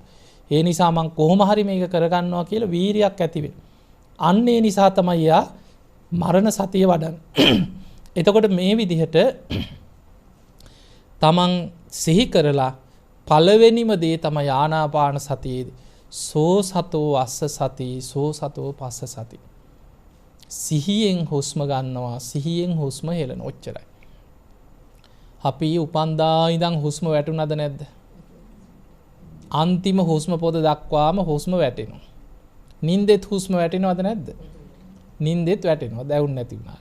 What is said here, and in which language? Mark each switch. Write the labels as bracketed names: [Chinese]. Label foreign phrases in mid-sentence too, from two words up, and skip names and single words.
[Sinhala] ඒ නිසා මම කොහොම හරි මේක කරගන්නවා කියලා වීරියක් ඇති වෙනවා. අන්න ඒ නිසා තමයි යා මරණ සතිය වඩන්නේ. එතකොට මේ විදිහට තමන් සිහි කරලා පළවෙනිම දේ තමයි ආනාපාන සතියේදී [Pali] සෝ සතෝ අස්ස සති සෝ සතෝ පස්ස සති. [Sinhala] සිහියෙන් හුස්ම ගන්නවා, සිහියෙන් හුස්ම හෙලන ඔච්චරයි. අපි උපන්දා ඉඳන් හුස්ම වැටුණාද නැද්ද? අන්තිම හුස්ම පොද දක්වාම හුස්ම වැටෙනවා. නින්දෙත් හුස්ම වැටෙනවද නැද්ද? නින්දෙත් වැටෙනවා දැවුන් නැති වුණාට.